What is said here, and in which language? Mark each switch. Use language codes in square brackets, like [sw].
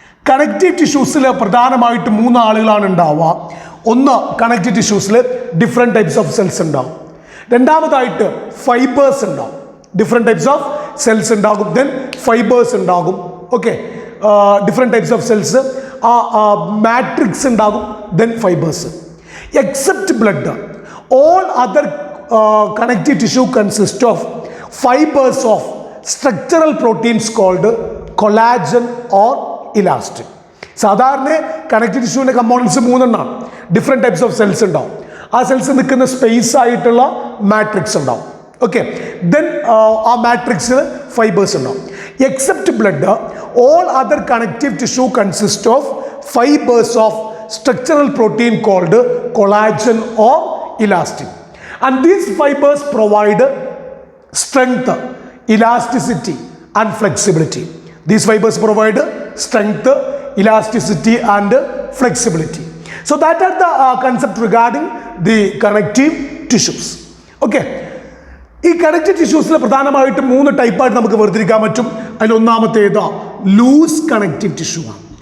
[ml] Connective ടിഷ്യൂസിൽ പ്രധാനമായിട്ട് 3 ആളുകളാണ് ഉണ്ടാവുക. ഒന്ന്, connective ടിഷ്യൂസിൽ [en] different types of cells [ml] ഉണ്ടാവും. രണ്ടാമതായിട്ട് ഫൈബേഴ്സ് ഉണ്ടാവും. [en] different types of cells [ml] ഉണ്ടാകും, ദെൻ ഫൈബേഴ്സ് ഉണ്ടാകും. Okay, [en] different types of cells, [ml] matrix ഉണ്ടാകും, then fibres. [en] Except blood, all other connective tissue consists of fibers of structural proteins called collagen or elastin. [ml] സാധാരണ connective ടിഷ്യൂവിൻ്റെ components 3 എണ്ണമാണ്. [en] different types of cells [ml] ഉണ്ടാവും. ആ cells നിൽക്കുന്ന space ആയിട്ടുള്ള matrix ഉണ്ടാവും. Okay, then ആ മാട്രിക്സിൽ ഫൈബേഴ്സ് ഉണ്ടാവും. [en] Except blood, all other connective tissue consist of fibres of structural protein called collagen or elastin. And these fibers provide strength, elasticity, and flexibility. These fibers provide strength, elasticity, and flexibility. So that are the concept regarding the connective tissues. Okay. [ml] ഈ connective ടിഷ്യൂസിൽ പ്രധാനമായിട്ടും 3 ടൈപ്പായിട്ട് നമുക്ക് വേർതിരിക്കാൻ പറ്റും. അതിൽ ഒന്നാമത്തേത് loose connective tissue ആണ്.